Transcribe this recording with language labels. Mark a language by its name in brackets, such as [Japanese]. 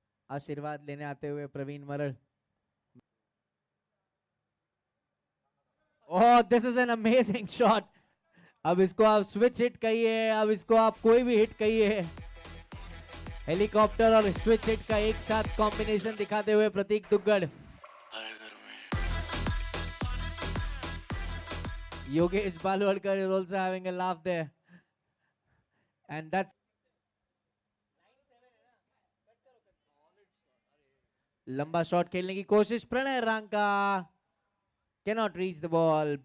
[Hindi] आशीर्वाद लेने आते हुए प्रवीण मरल. [English] Oh, this is an amazing shot. [Hindi] अब इसको आप स्विच हिट कहिए, अब इसको आप कोई भी हिट कहिए. हेलीकॉप्टर और स्विच हिट का एक साथ कॉम्बिनेशन दिखाते हुए प्रतीक Duggar. [English] Yogesh Balwadkar is also having a laugh there. And that's [Hindi] लंबा शॉट खेलने की कोशिश [English] Pranay Ranka cannot reach the ball.